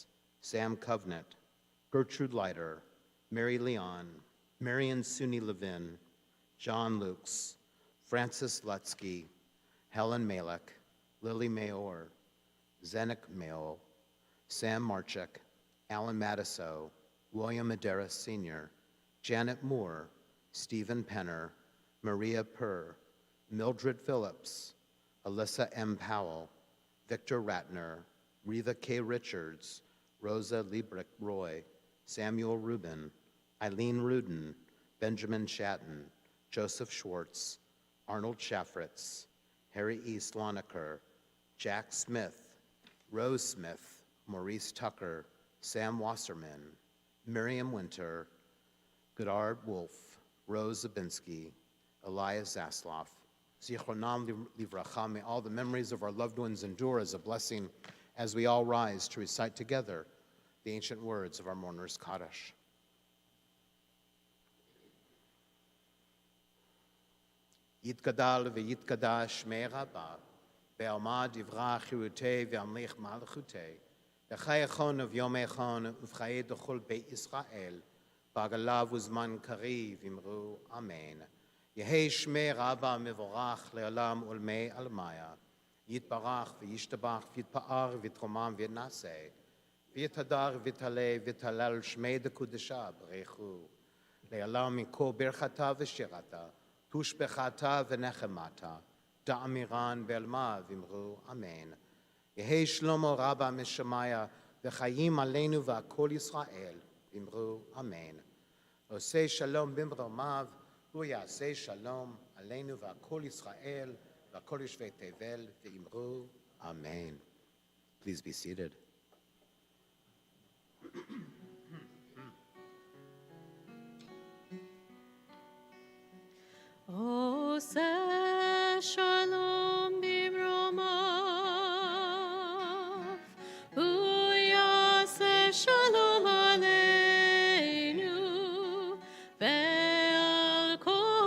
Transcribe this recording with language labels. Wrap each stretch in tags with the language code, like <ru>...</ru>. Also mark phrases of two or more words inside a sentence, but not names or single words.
<en>Sam Covenant, Gertrude Leiter, Mary Leon, Marion Suni Levin, John Lukes, Francis Lutsky, Helen Malek, Lily Mayor, Zenik Mayo, Sam Marchuk, Alan Matiso, William Maderas Sr., Janet Moore, Stephen Penner, Maria Purr, Mildred Phillips, Alyssa M. Powell, Victor Ratner, Reva K. Richards, Rosa Liebrick Roy, Samuel Rubin, Eileen Rudin, Benjamin Shatton, Joseph Schwartz, Arnold Schaffritz, Harry E. Sloniker, Jack Smith, Rose Smith, Maurice Tucker, Sam Wasserman, Miriam Winter, Godard Wolf, Rose Zabinski, Elias Zasloff,</en> <he>זכרונם לברכה.</he> <en>May all the memories of our loved ones endure as a blessing as we all rise to recite together the ancient words of our mourner's Kaddish.</en> <arc>יתגדל ויתקדש שמה רבא בעלמא די ברא כרעותה וימליך מלכותה בחייכון וביומיכון ובחיי דכל בית ישראל בעגלא ובזמן קריב ואמרו אמן. יהא שמה רבא מברך לעלם ולעלמי עלמיא יתברך וישתבח ויתפאר ויתרומם ויתנשא ויתהדר ויתעלה ויתהלל שמה דקודשא בריך הוא, לעלא מן כל ברכתא ושירתא תשבחתא ונחמתא דאמירן בעלמא ואמרו אמן. יהא שלמא רבא מן שמיא וחיים עלינו ועל כל ישראל ואמרו אמן.</arc> <he>עושה שלום במרומיו ויעשה שלום עלינו ועל כל ישראל ועל כל יושבי תבל ואמרו אמן.</he> <en>Please be seated.</en> <he>עושה שלום במרומיו ויעשה שלום עלינו ועל כל</he>